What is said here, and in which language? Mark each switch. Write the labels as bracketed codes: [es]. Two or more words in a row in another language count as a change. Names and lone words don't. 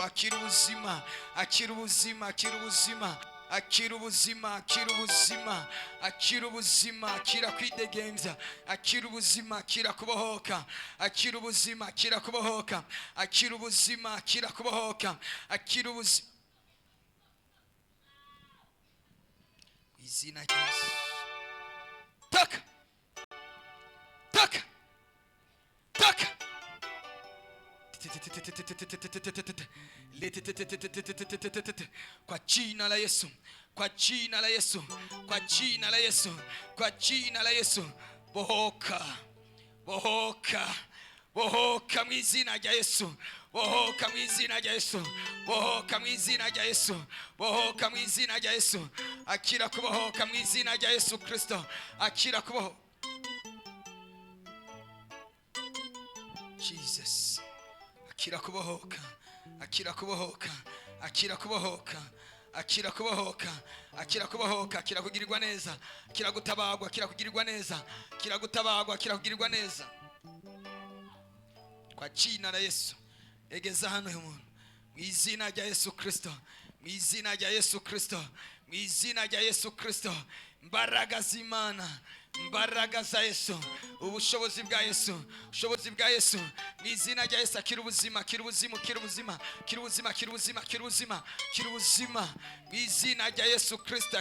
[rw] Akira ubuzima, akira ubuzima, akira ubuzima, akira ubuzima, akira ubuzima, akira ubuzima, akira kwidegenza, akira ubuzima, akira kubohoka, akira ubuzima, akira kubohoka, akira ubuzima, akira kubohoka, akira ubuzima mu izina rya Yesu. Taka, taka, taka. [sw] Kwa jina la Yesu, kwa jina la Yesu, kwa jina la Yesu, kwa jina la Yesu. [rw] Bohoka, bohoka, bohoka mu izina rya Yesu, bohoka mu izina rya Yesu, bohoka mu izina rya Yesu, bohoka mu izina rya Yesu. Akira kubohoka mu izina rya Yesu Kristo, akira kubohoka. Jesus, akira kubohoka, akira kubohoka, akira kubohoka, akira kubohoka, akira kubohoka, akira kugirirwa neza, akira gutabagwa, akira kugirirwa neza, akira gutabagwa, akira kugirirwa neza [sw] kwa jina la Yesu. [rw] Egeza hano uyu muntu mu izina rya Yesu Kristo, mu izina rya Yesu Kristo, mu izina rya Yesu Kristo. Imbaraga z'Imana, imbaraga za Yesu, ubushobozi bwa Yesu, ubushobozi bwa Yesu mu izina rya Yesu. Akira ubuzima, akira ubuzima, akira ubuzima, akira ubuzima, akira ubuzima, akira ubuzima, akira ubuzima mu izina rya Yesu Kristo.